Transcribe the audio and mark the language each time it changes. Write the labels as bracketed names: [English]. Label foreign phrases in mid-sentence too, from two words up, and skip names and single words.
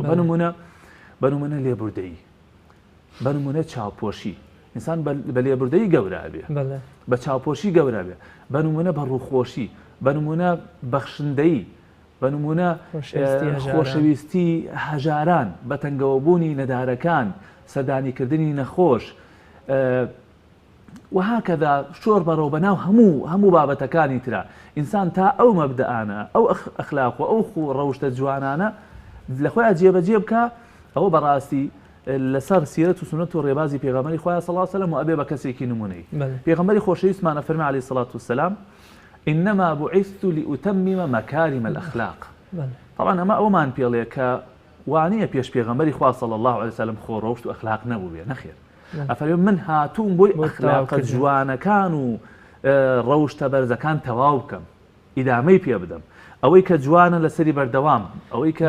[Central Kurdish] بەنمونە لێبوردەیی، بەنمونە چاوپۆشی، ئینسان بە لێبوردەیی گەورە بێ، بە چاوپۆشی گەورە بێ، بەنمونە بە ڕووخۆشی، بەنمونە بەخشندەیی، بەنمونە خۆشەویستی هەژاران، بە تەنگەوەبوونی نەدارەکان، سەردانیکردنی نەخۆش وهكذا شۆر بەڕەو بەناو هەموو بابەتەکانی ترا. ئینسان تا ئەو مەبدەئانە ئەو ئەخلاق و ئەو ڕەوشتە جوانانە لە خۆیان جێبەجێ بکە، ئەوە بەڕاستی لەسەر سیرەت و سنەت و ڕێبازی پێغەمبەری خوا [Arabic] صلی الله علیه وسلم [Central Kurdish] و ئەبێ بە کەسێکی نمونەی. پێغەمبەری خۆشەویستمانە فەرمی [Arabic] عەلەیهی سەڵات وسەلام إنما بعثت لأتمم مكارم الأخلاق. [Central Kurdish] طبعا ئەمە ئەومان پێڵێ کە وانەیە پێش پێغەمبەری خوا [Arabic] صلی الله علیه وسلم [Central Kurdish] خۆ ڕەوشت و ئەخلاق نەبوو بێ، نەخێر. ئەفەرمێ من هاتووم بۆی ئەخلاقە جوانەکان و ڕەوشتە بەرزەکان تەواو بکەم، ئیدامەی پێ بدەم، ئەوەی کە جوانە لەسەری بەردەوام، ئەوەی کە